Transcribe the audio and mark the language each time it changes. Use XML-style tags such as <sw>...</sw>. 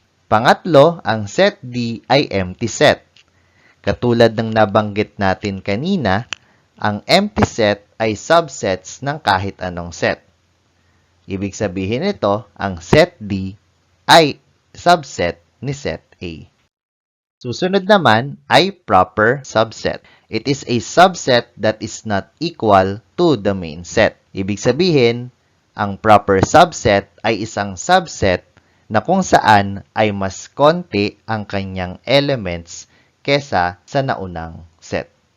<tl>Pangatlo, ang set D ay empty set. Katulad ng nabanggit natin kanina, ang empty set ay subsets ng kahit anong set. Ibig sabihin nito, ang set D ay subset ni set A. Susunod naman ay proper subset.</tl> <en>It is a subset that is not equal to the main set.</en> <tl>Ibig sabihin, ang proper subset ay isang subset na kung saan ay mas konti ang kanyang elements kesa sa naunang set.</tl>